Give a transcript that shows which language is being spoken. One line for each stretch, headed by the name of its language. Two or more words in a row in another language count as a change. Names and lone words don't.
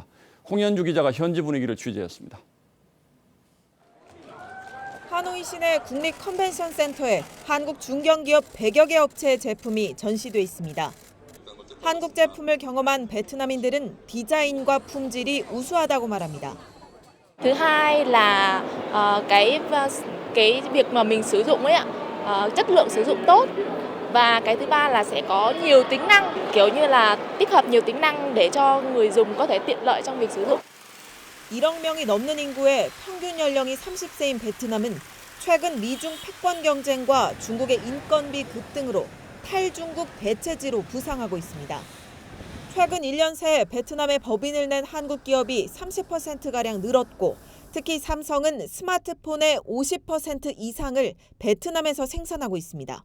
Korean: 홍현주 기자가 현지 분위기를 취재했습니다. 하노이 시내 국립 컨벤션 센터에 한국 중견기업 100여 개 업체의 제품이 전시돼 있습니다. 한국 제품을 경험한 베트남인들은 디자인과 품질이 우수하다고 말합니다.
Vietnamese: Thứ hai là cái việc mà mình sử dụng ấy ạ, chất lượng sử dụng tốt. Và cái thứ ba là sẽ có nhiều tính năng, kiểu như là tích hợp nhiều tính năng để cho người dùng có thể tiện lợi trong việc sử dụng.
Korean: 1억 명이 넘는 인구에 평균 연령이 30세인 베트남은 최근 미중 패권 경쟁과 중국의 인건비 급등으로 탈중국 대체지로 부상하고 있습니다. 최근 1년 새 베트남에 법인을 낸 한국 기업이 30%가량 늘었고 특히 삼성은 스마트폰의 50% 이상을 베트남에서 생산하고 있습니다.